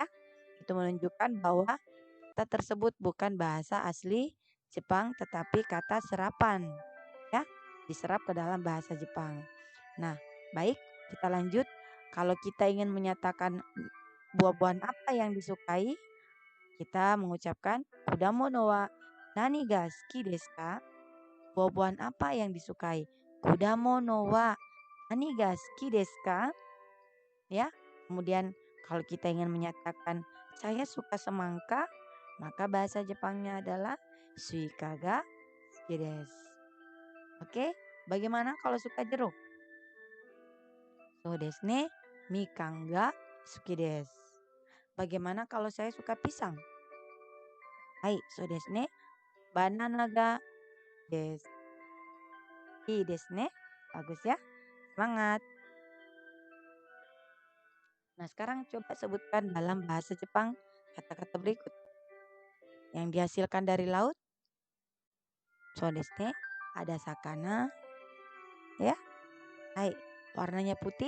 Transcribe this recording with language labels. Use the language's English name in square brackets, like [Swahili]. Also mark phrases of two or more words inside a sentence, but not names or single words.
[Indonesian] Itu menunjukkan bahwa kata tersebut bukan bahasa asli Jepang tetapi kata serapan ya, diserap ke dalam bahasa Jepang. Nah, baik, kita lanjut. Kalau kita ingin menyatakan buah-buahan apa yang disukai, kita mengucapkan [Japanese] 果物は何が好きですか? [Indonesian] Buah-buahan apa yang disukai? [Japanese] 果物は何が好きですか? [Indonesian] Ya. Kemudian kalau kita ingin menyatakan saya suka semangka, maka bahasa Jepangnya adalah [Japanese] スイカが好きです. [Indonesian] Oke, bagaimana kalau suka jeruk? [Japanese] そうですね、みかんが好きです. [Indonesian] Bagaimana kalau saya suka pisang? [Japanese] はい、そうですね、バナナがです. いいですね. [Indonesian] Bagus ya. Semangat. Nah, sekarang coba sebutkan dalam bahasa Jepang kata-kata berikut. Yang dihasilkan dari laut. [Japanese] そうですね. Ada sakana. [Indonesian] Ya. Hai. Warnanya putih.